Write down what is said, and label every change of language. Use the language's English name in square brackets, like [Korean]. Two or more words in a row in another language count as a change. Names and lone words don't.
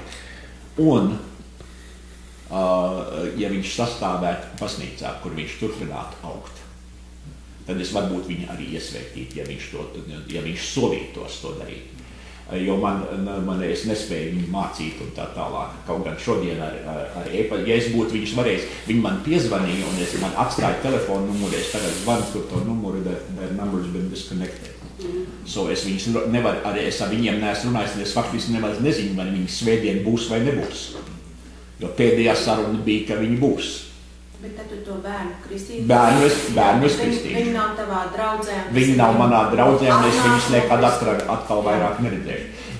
[Latvian] Un, ja viņš sastāvētu baznīcā, kur viņš turpinātu augt, tad es varbūt viņu arī iesvētītu, ja viņš solītos to darīt. Jo es nespēju viņu mācīt un tā tālāk. Kaut gan šodien ja es būtu viņus varējis, viņi man piezvanīja un man atstāja telefonu numuru, es tagad zvanu tur to numuru, [English] their number's been disconnected. [Latvian] So es viņus nevaru, arī es ar viņiem neesmu runājis, un es faktiski nemaz nezinu, vai viņi svētdien būs vai nebūs. Jo pēdējā saruna bija, ka viņi būs. Bet tad tu to bērnu kristīti? Bērnu es kristīšu. Viņi nav tavā draudzē? Viņi nav manā draudzē, un es viņus nekad atkal vairāk neredzēšu.